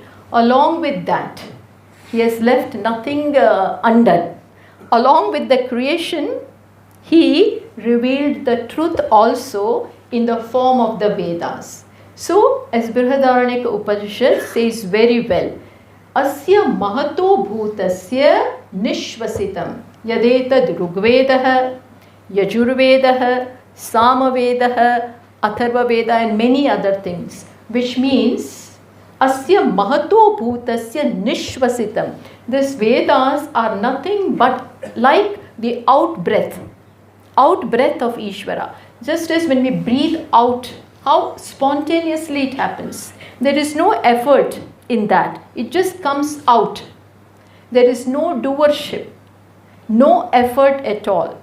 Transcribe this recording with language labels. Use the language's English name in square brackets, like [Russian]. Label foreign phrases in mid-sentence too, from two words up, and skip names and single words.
[English] Along with that, he has left nothing undone. Along with the creation, he revealed the truth also in the form of the Vedas. So, as Brihadaranyaka Upanishad says very well, [Sanskrit] Asya mahato bhutasya nishvasitam yadetad rugvedah, yajurvedah, samavedah, atharvaveda [English] and many other things, which means [Sanskrit] Asya mahato bhutasya nishvasitam. [English] These Vedas are nothing but like the out-breath of Ishvara. Just as when we breathe out, how spontaneously it happens. There is no effort in that. It just comes out. There is no doership, no effort at all.